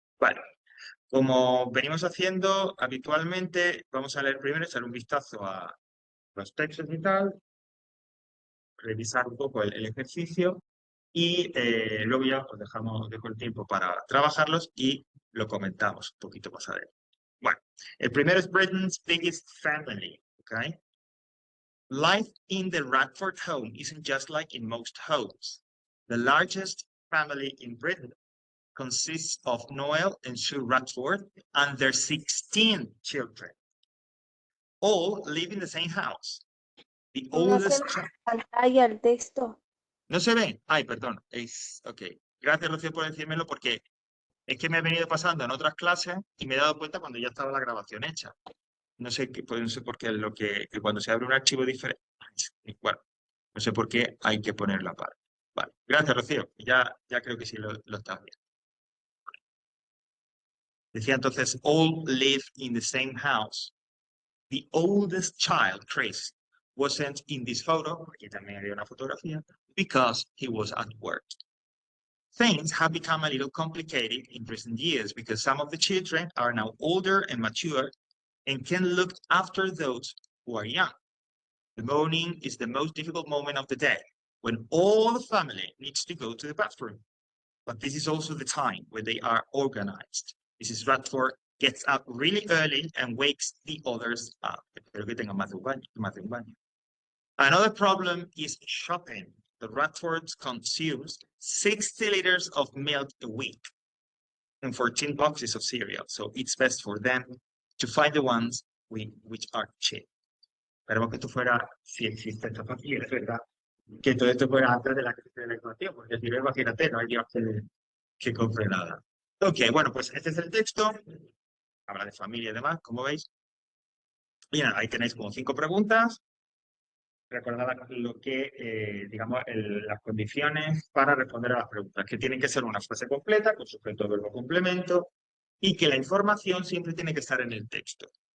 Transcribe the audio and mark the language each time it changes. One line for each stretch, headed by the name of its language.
Spanish: Vale, como venimos haciendo habitualmente, vamos a leer primero, echar un vistazo a los textos y tal, revisar un poco el ejercicio y luego ya pues dejo el tiempo para trabajarlos y lo comentamos un poquito más adelante. Bueno, el primero es Britain's Biggest Family, ¿ok?
English: Life in the Radford home isn't just like in most homes. The largest family in Britain consists of Noel and Sue Radford and their 16 children. All live in the same house. The
Spanish: No se
English: oldest
Spanish: ve
English: child...
Spanish: en pantalla el texto. ¿No se ve? Ay, perdón. Ok. Gracias, Rocío, por decírmelo porque es que me he venido pasando en otras clases y me he dado cuenta cuando ya estaba la grabación hecha. No sé, pues no sé por qué que cuando se abre un archivo diferente, bueno, no sé por qué hay que ponerlo aparte. Vale, gracias, Rocío. Ya creo que sí lo estás viendo. Decía entonces,
English: all live in the same house. The oldest child, Chris, wasn't in this photo,
Spanish: aquí también había una fotografía,
English: because he was at work. Things have become a little complicated in recent years because some of the children are now older and mature and can look after those who are young. The morning is the most difficult moment of the day when all the family needs to go to the bathroom. But this is also the time when they are organized. Mrs. Radford gets up really early and wakes the others up.
Spanish: Espero que tengan más de un baño.
English: Another problem is shopping. The Radfords consumes 60 liters of milk a week and 14 boxes of cereal. So it's best for them to find the ones which are cheap.
Spanish: Esperemos que esto fuera, si existe esta familia, es verdad, que todo esto fuera antes de la crisis de la inflación, porque si no, imagínate, no hay Dios que compre nada. Ok, bueno, pues este es el texto, habla de familia y demás, como veis. Y nada, ahí tenéis como 5 preguntas. Recordad lo que, digamos, las condiciones para responder a las preguntas, que tienen que ser una frase completa, con sujeto, verbo, complemento, y que la información siempre tiene que estar en el texto.